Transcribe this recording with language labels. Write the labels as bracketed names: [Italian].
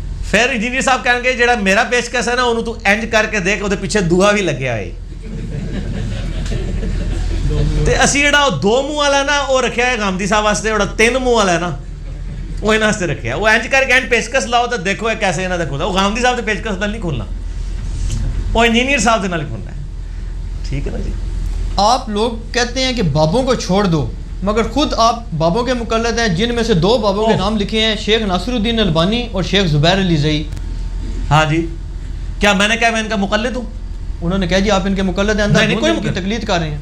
[Urdu] پھر انجینئر صاحب کہیں گے [Punjabi] جڑا میرا پیچکس ہے نا انہوں تو انج کر کے دیکھ, وہ پیچھے دعا بھی لگیا ہے. تے اسی جڑا 2 منہ والا نا وہ رکھیا ہے غامدی صاحب واسطے, جڑا 3 منہ والا ہے نا وہ انہاں واسطے رکھیا ہے. وہ انج کر کے انج پیچکس لاؤ تو دیکھو کیسے انہاں دا کھلدا. وہ غامدی صاحب دے پیچکس نال نہیں کھلنا, وہ انجینئر صاحب دے نال کھلنا ہے. [Urdu] ٹھیک ہے نا جی. آپ لوگ کہتے ہیں کہ بابوں کو چھوڑ دو, مگر خود آپ بابوں کے مقلد ہیں, جن میں سے 2 بابوں کے نام لکھے ہیں, شیخ ناصر الدین البانی اور شیخ زبیر علی زئی. ہاں جی, کیا میں نے کہا میں ان کا مقلد ہوں؟ انہوں نے کہا جی آپ ان کے مقلد ہیں, اندر کوئی ان کی تقلید کر رہے ہیں.